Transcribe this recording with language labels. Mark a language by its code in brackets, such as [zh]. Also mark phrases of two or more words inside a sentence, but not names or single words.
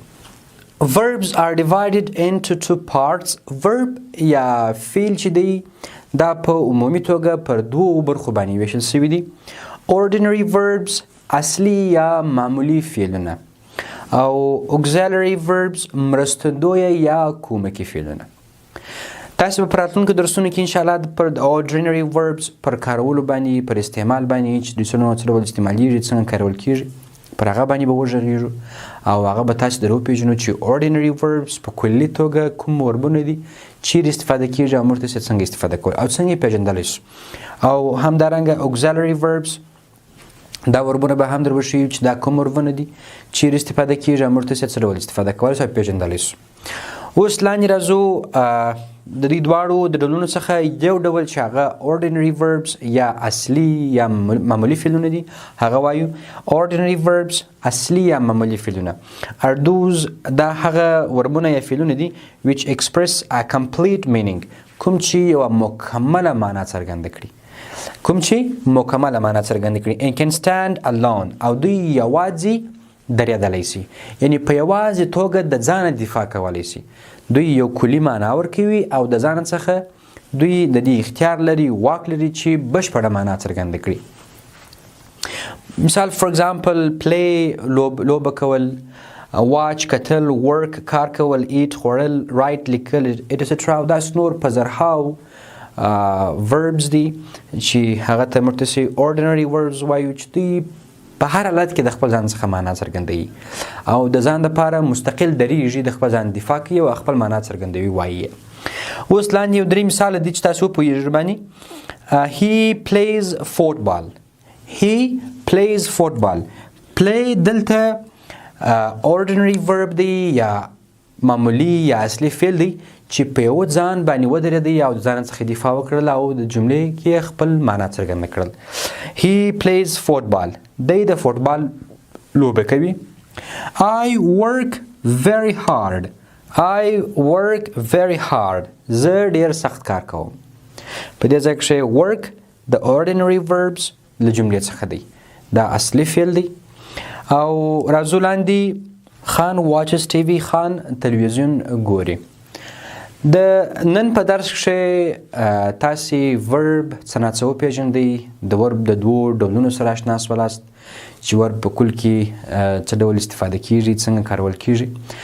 [en] Verbs are divided into two parts. [ps] Verb یا فعل چې دی دا په عمومي توګه پر دوو برخو باندې ویشل شوي دي. [en] Ordinary verbs [ps] اصلي یا معمولي فعلونه، او [en] auxiliary verbs [ps] مرستندویه یا کومکي فعلونه. تاسو په راتلونکو درسونو کې انشاءالله پر [en] ordinary verbs [ps] پر کارولو باندې، پر استعمال باندې چې دوی څه ډول استعمالیږي، څنګه کارول کیږي، پر هغه باندې به وغږیږو او هغه به تاسو در وپېژنو چې [en] ordinary verbs [ps] په کلي توګه کوم وربونه دي، چیرې استفاده کیږي او موږ تاسې څنګه استفاده کوو او څنګه یې پېژندلی شو. او همدارنګه [en] auxiliary verbs [ps] دا وربونه به هم در وښیو چې دا کوم وربونه دي، چیرې استفاده کیږي او موږ تاسې څه ډول استفاده کولی شو او پېژندلی شو. اوس لاندې راځو د دې دواړو د ډولونو څخه یو ډول چې هغه [en] ordinary verbs [ps] یا اصلي یا معمولي فعلونه دي، هغه وایو. [en] ordinary verbs [ps] اصلي یا معمولي فعلونه [en] are those [ps] دا هغه وربونه یا فعلونه دي [en] which express a complete meaning، [ps] کوم چې یوه مکمله معنا څرګنده کړي، کوم چې مکمله معنا څرګنده کړي. [en] and can stand alone، [ps] او دوی یوازې درېدلی شي، یعنې په یوازې توګه د ځانه دفاع کولی شي. دوی یو کلي معنا ورکوي او د ځان څخه دوی د دې اختیار لري، واک لري چې بشپړه معنا څرګنده کړي. مثال [en] for example [ps] play لوبه کول، watch کتل، work کار کول، eat خوړل، write لیکل etc. او داسې نور په زرهاو verbs دي چې هغه ته موږ تاسې [en] ordinary verbs [ps] وایو، چې دوی په هر حالت کې د خپل ځان څخه معنا څرګندوي او د ځان دپاره مستقل درېږي، د خپل ځان دفاع کوي او خپل معنا څرګندوي وایي. اوس لاندې یو درې مثاله دي چې تاسو وپوهېږئ باندې. [en] he plays football. he plays football. [ps] play دلته [en] ordinary verb [ps] دی یا معمولي یا اصلي فعل دی چې په یو ځان باندې ودرېدی او د ځان څخه دفاع وکړل او د جملې کې خپل معنا څرګنده کړل. [en] he plays football. [ps] دی د فوټبال لوبه کوي. [en] I work very hard. I work very hard. [ps] زه ډېر سخت کار کوم. په دې ځای کښې work د [en] ordinary verbs [ps] له جملې څخه دی، دا اصلي فعل دی. او راځو لاندې خان [en] watches TV. [ps] خان تلویزیون ګوري. د نن په درس کښې تاسې ورب څه ناڅه وپېژندئ، د ورب د دوو ډولونو سره اشنا سولاست چې ورب په کل کې څه ډول استفاده کیږي، څنګه کارول کیږي.